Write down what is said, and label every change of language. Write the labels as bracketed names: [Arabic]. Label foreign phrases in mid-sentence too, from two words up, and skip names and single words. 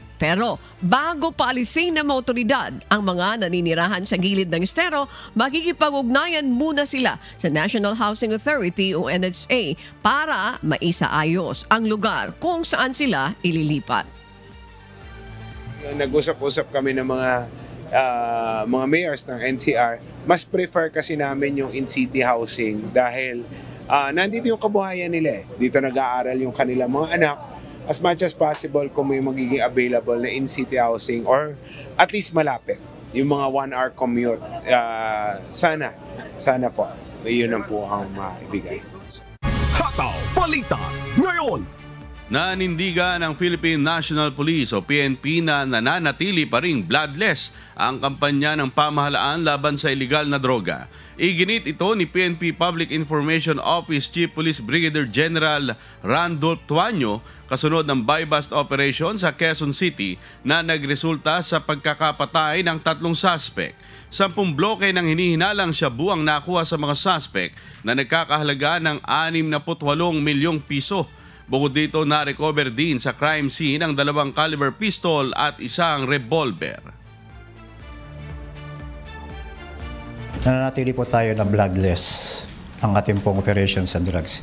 [Filipino] Pero bago paalisin ng mga otoridad ang mga naninirahan sa gilid ng estero, makikipag-ugnayan muna sila sa National Housing Authority o NHA para maisaayos ang lugar kung saan sila ililipat. Nag-usap-usap kami ng mga mayors ng NCR. Mas prefer kasi namin yung [English] in-city housing [Filipino] dahil nandito yung kabuhayan nila. Dito nag-aaral yung kanilang mga anak. [English] As much as possible [Filipino] kung may magiging available na [English] in-city housing or at least [Filipino] malapit. Yung mga [English] 1-hour commute, [Filipino] sana po. Yun ang po ang maibigay. Hataw Balita ngayon! Nanindigan ng Philippine National Police o PNP na nananatili pa ring bloodless ang kampanya ng pamahalaan laban sa iligal na droga. Iginit ito ni PNP Public Information Office Chief Police Brigadier General Randolph Tuanyo kasunod ng [English] buy-bust operation [Filipino] sa Quezon City na nagresulta sa pagkakapatay ng 3 suspect. 10 bloke ng hinihinalang shabu ang nakuha sa mga suspect na nagkakahalaga ng 68 milyong piso. Bukod dito, na-recover din sa [English] crime scene [Filipino] ang 2 [English] caliber pistol [Filipino] at isang revolver. Nananatili po tayo na bloodless ang ating pong operations sa drugs.